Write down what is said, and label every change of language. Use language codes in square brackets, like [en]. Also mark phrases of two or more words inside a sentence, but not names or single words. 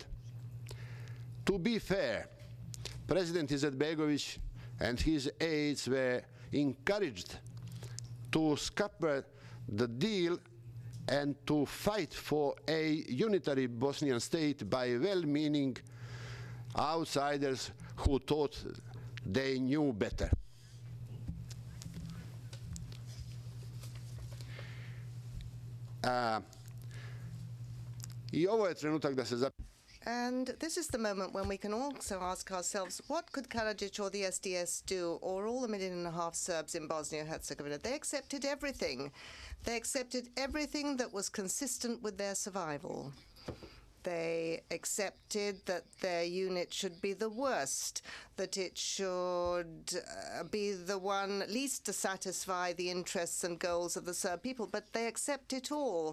[en] To be fair, President Izetbegović and his aides were encouraged to scupper the deal and to fight for a unitary Bosnian state by well-meaning outsiders who thought they knew better. [bs] I ovo je trenutak da se [en] And this is the moment when we can also ask ourselves, what could Karadžić or the SDS do, or all the 1.5 million Serbs in Bosnia-Herzegovina? They accepted everything. They accepted everything that was consistent with their survival. They accepted that their unit should be the worst, that it should be the one least to satisfy the interests and goals of the Serb people, but they accept it all.